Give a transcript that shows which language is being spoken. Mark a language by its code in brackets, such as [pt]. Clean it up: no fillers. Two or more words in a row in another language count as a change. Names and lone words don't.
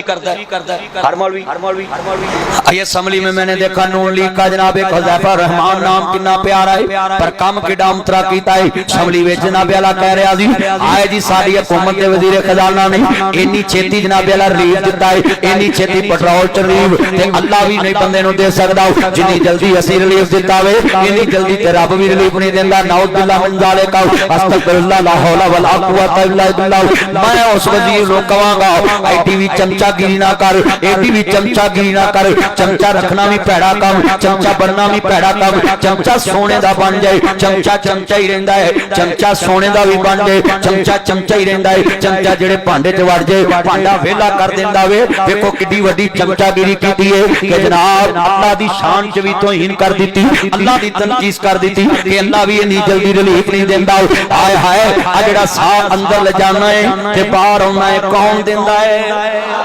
[ur] کرتا ہے ہر مولوی یہ اسمبلی میں میں نے دیکھا نون لیگ کا جناب ایک حذیفہ رحمان نام کتنا پیارا ہے [pa] پر کم کیڈا اترا کیتا ہے اسمبلی وچ جناب اعلیٰ کہہ رہا جی آئے جی ساڈی حکومت دے وزیر خزانہ نے اینی چھیتی جناب اعلیٰ ریلیف دتا ہے اینی چھیتی پیٹرول چ ریلیف تے اللہ بھی نہیں بندے نوں دے سکدا جنی جلدی اسیں ریلیف دتا وے اینی جلدی تے رب بھی ریلیف نہیں دیندا [ar] نعوذ بالله من ذلك أستغفر الله لا حول ولا قوة إلا بالله [pa] میں اس وزیر نوں کہانگا آئی ٹی وی چمچہ گیری نہ کر اے ٹی وی چمچہ گیری نہ کر چمچہ رکھنا بھی بھیڑا کم چمچہ بننا بھی بھیڑا کم چمچہ سونے دا بن جائے چمچہ چمچہ ہی رہندا ہے چمچہ سونے دا بھی بن جائے چمچہ چمچہ ہی رہندا ہے چمچہ جیڑے بھانڈے چ وڑ جائے بھانڈا ویلا کر دیندا وے دیکھو کڈی وڈی چمچہ گیری کیتی ہے کہ جناب اللہ دی شان چ بھی توہین کر دتی اللہ دی تنقیص کر دتی کہ اللہ بھی اینی جلدی ریلیف نہیں دیندا ہائے ہائے آ جیڑا ساہ اندر لے جانا ہے تے باہر آؤنا ہے کون دیندا ہے